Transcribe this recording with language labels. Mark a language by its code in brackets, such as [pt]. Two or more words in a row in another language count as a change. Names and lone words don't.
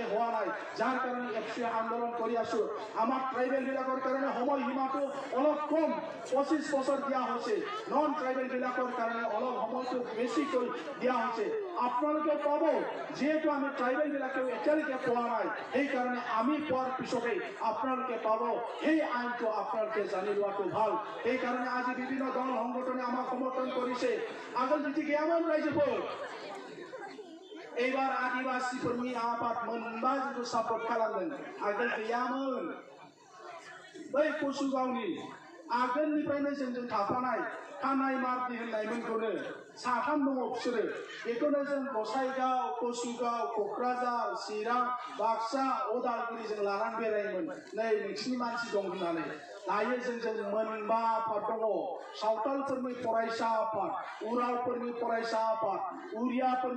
[as] হোৱা নাই যাৰ কাৰণে এফচিয়ে আন্দোলন কৰি আছো আমাৰ ট্ৰাইবেলবিলাকৰ কাৰণে সময়সীমাটো অলপ কম 25 বছৰ দিয়া হৈছে নন ট্ৰাইবেলবিলাকৰ কাৰণে অলপ সময়টো বেছিকৈ দিয়া হৈছে আপোনালোকে পাব যিহেতু আমি ট্ৰাইবেলবিলাকেও এতিয়ালৈকে পোৱা নাই সেইকাৰণে আমি পোৱাৰ পিছতে আপোনালোকে পাব সেই আইনটো আপোনালোকে জানি লোৱাটো ভাল সেইকাৰণে আজি বিভিন্ন দল সংগঠনে আমাক সমৰ্থন কৰিছে আগল যদি কেমন ৰাইজে [brx] এইবাৰ আদিবাসীफोरनि आफाद मोनबा जोंखौ सापर्ट खालामदों आगोल गैयामोन बै कसुगावनि आगोलनिफ्रायनो जोंजों थाफानाय खानाय मार्दि होननायमोनखौनो साथाम दङ बिसोरो बेखौनो जों गसाइगाव कसुगाव क'क्राझार चिरां बाक्सा उदालगुरिजों लानानै बेरायोमोन नै नोंसिनि मानसि दं होननानै दायो जोंजों मोनबा आफाद दङ सावतालफोरनि फरायसा आफाद उरावफोरनि फरायसा आफाद उरियाफोरनि